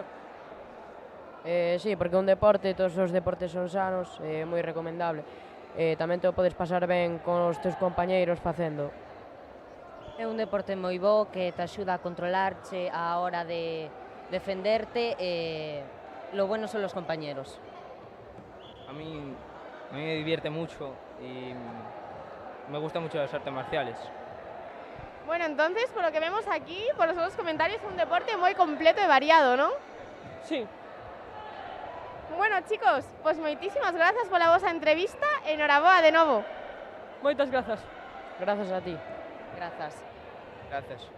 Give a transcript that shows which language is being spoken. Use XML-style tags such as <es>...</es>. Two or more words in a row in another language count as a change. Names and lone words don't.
<gl>Sí, porque un deporte, todos os deportes son sanos, é moi recomendable. Tamén te o podes pasar ben con os teus compañeiros facendo. É un deporte moi bo que te axuda a controlarche a hora de defenderte e</gl> <es>lo bueno son los compañeros. A mí me divierte mucho y me gustan mucho las artes marciales. Bueno, entonces, por lo que vemos aquí, por los otros comentarios, es un deporte muy completo y variado, ¿no? Sí. Bueno, chicos, pues moitísimas gracias por la vosa entrevista.</es> <gl>Enhoraboa de novo. Moitas grazas. Grazas a ti. Grazas.</gl> <es>Gracias.</es>